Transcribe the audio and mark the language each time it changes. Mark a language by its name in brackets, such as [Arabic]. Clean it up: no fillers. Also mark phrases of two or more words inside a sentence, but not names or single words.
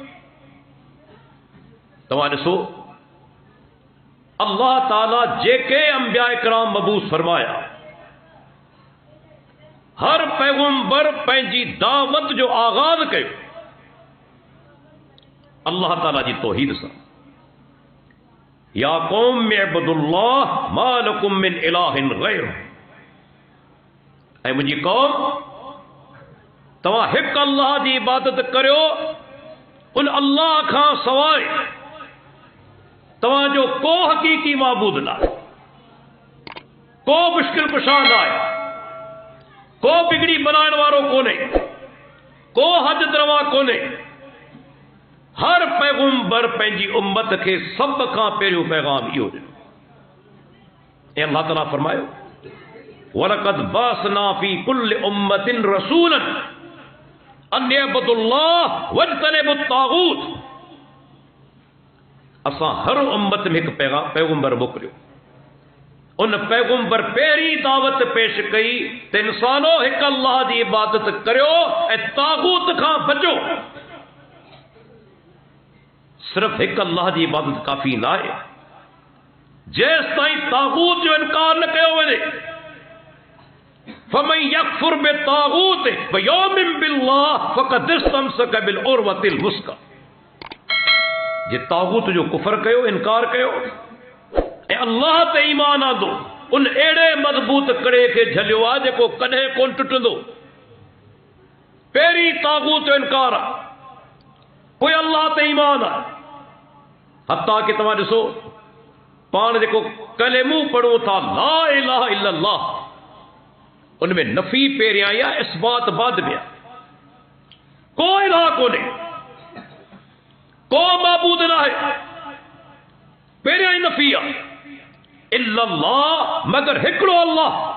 [Sindhi] तव्हां ॾिसो अल्लाह ताला जेके अंबिया इकराम मबूस फरमाया, हर पैगंबर पंहिंजी दावत जो आगाज़ कयो अल्लाह ताला जी तौहीद सां। [Arabic] يا قوم اعبدوا الله ما لكم من إله غيره, [Sindhi] ऐं मुंहिंजी कौम तव्हां हिकु अल्लाह जी इबादत करियो, उन अल्लाह खां सवाइ तव्हांजो को हक़ीक़ी माबूद न आहे, को मुश्किल कुशा न आहे, को बिगड़ी बनाइण वारो कोन्हे, को हद रवा कोन्हे। हर पैगंबर पंहिंजी उम्मत खे सब खां पहिरियों पैगाम इहो ॾिनो। ऐं अल्लाह ताला फरमायो [Arabic] ولقد بعثنا في كل أمة رسولا أن اعبدوا الله واجتنبوا الطاغوت. [Sindhi] असां हर उम्मत में हिकु पैगंबर मोकिलियो, उन पैगंबर पहिरीं दावत पेश कई त इंसानो हिकु अल्लाह जी इबादत करियो ऐं तागूत खां बचो। सिर्फ हिकु अल्लाह जी इबादत काफ़ी न आहे, जेसि ताईं तागूत जो इनकार न कयो वञे। [Arabic] فمن يكفر بالطاغوت ويؤمن بالله فقد استمسك بالعروة الوثقى. [Sindhi] जे तागूत जो कुफर कयो, इनकार कयो ऐं अल्लाह ते ईमान आंदो, उन अहिड़े मज़बूत कड़े खे झलियो आहे जेको कॾहिं कोन टुटंदो। पहिरीं तागूत जो इनकार आहे, पोइ अल्लाह ते ईमान आहे। हत्ता कि तव्हां ॾिसो पाण जेको कलेमो पढ़ूं था [Arabic] لا إله إلا الله, [Sindhi] उनमें नफ़ी पहिरियां या इस्बात बाद में आहे। को इलाह कोन्हे, को माबूद न आहे, पहिरियां ई नफ़ी आहे। इल्लल्लाह मगर हिकिड़ो अल्लाह।